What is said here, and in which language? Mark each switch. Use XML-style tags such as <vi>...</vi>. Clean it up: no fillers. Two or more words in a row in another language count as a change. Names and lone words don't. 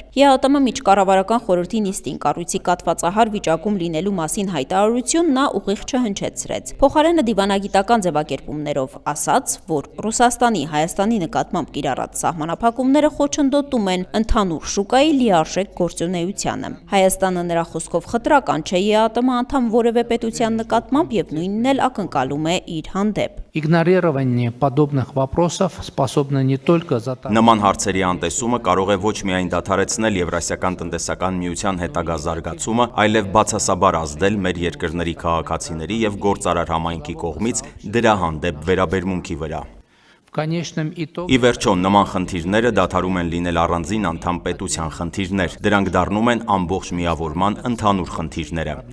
<hy>ԵԱՏՄ միջկառավարական խորհրդի նիստին կառույցի կաթվածահար վիճակում լինելու մասին հայտարարություն նա ուղիղ չհնչեցրեց։ Փոխարենը դիվանագիտական ձևակերպումներով ասաց, որ Ռուսաստանի Հայաստանի նկատմամբ կիրառած սահմանափակումները խոչընդոտում են ընդհանուր շուկայի լիարժեք գործունեությանը։ Հայաստանը նրա խոսքով խտրական չէ ԵԱՏՄ անդամ որևէ պետության նկատմամբ եւ նույնն էլ ակնկալում է իր հանդեպ։</hy> <ru>Игнорирование подобных вопросов способно не только</ru> <hy>Նման հարցերի անտեսումը կարող է ոչ միայն դադարեցնել Եվրասիական տնտեսական միության հետագա զարգացումը, այլև բացասաբար ազդել մեր երկրների քաղաքացիների եւ գործարար համայնքի կողմից դրա հանդեպ վերաբերմունքի վրա։ Ի վերջո, նման խնդիրները դադարում են լինել առանձին անդամ պետության խնդիրներ, դրանք դառնում են ամբողջ միավորման ընդհանուր խնդիրները։</hy>